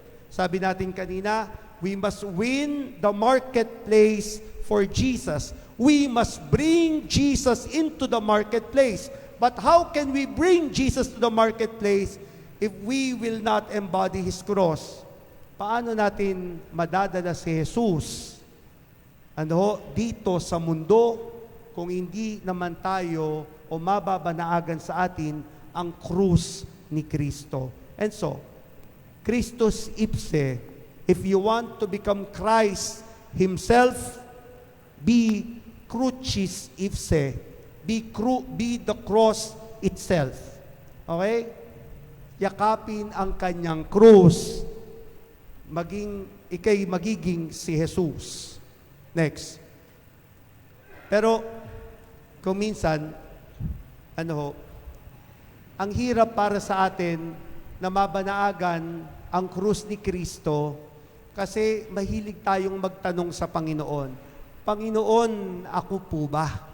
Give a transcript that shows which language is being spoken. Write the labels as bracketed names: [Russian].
[Filipino] Sabi natin kanina, [English] we must win the marketplace for Jesus. We must bring Jesus into the marketplace. But how can we bring Jesus to the marketplace if we will not embody His cross? [Filipino] Paano natin madadala si Jesus dito sa mundo kung hindi naman tayo o mababanaagan sa atin ang krus ni Kristo? [English] And so, [Latin] Christus ipse, [English] if you want to become Christ Himself, be [Latin] crucis ipse, [English] be the cross itself. Okay? [Filipino] Yakapin ang kanyang krus. Ikay magiging si Jesus. Next. Pero, kung minsan, ang hirap para sa atin na mabanaagan ang krus ni Kristo kasi mahilig tayong magtanong sa Panginoon, Panginoon, ako po ba?